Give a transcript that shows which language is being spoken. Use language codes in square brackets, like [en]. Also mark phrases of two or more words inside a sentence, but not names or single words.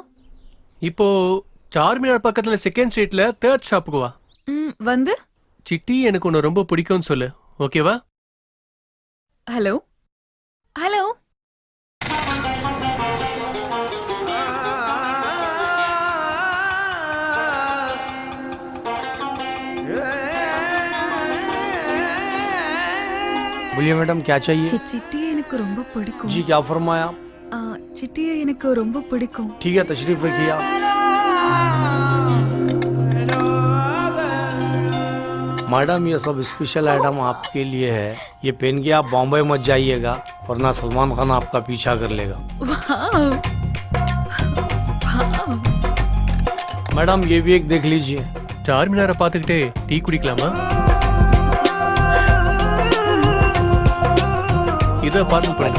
[ta] இப்போ சார்மினார் பக்கத்துல செகண்ட் ஸ்ட்ரீட்ல தேர்ட் ஷாப்புக்கு வா. வந்து சிட்டி எனக்கு உன்னை ரொம்ப பிடிக்கும்னு சொல்லு, ஓகேவா? [en] hello hello. [hi] बोलिए मैडम क्या चाहिए? [ta] சிட்டியை எனக்கு ரொம்ப பிடிக்கும். [hi] जी क्या फरमाया? [ta] சிட்டியை எனக்கு ரொம்ப பிடிக்கும். [hi] ठीक है तशरीफ रखिए आप। मैडम ये सब [en] special item [hi] आपके लिए है, ये पहन के आप बॉम्बे मत जाइएगा वरना सलमान खान आपका पीछा कर लेगा। [en] wow wow. [hi] मैडम ये भी एक देख लीजिए। [ta] சார்மினாரை பார்த்துக்கிட்டே டீ குடிக்கலாமா? இதை பார்சல் பண்ணுங்க.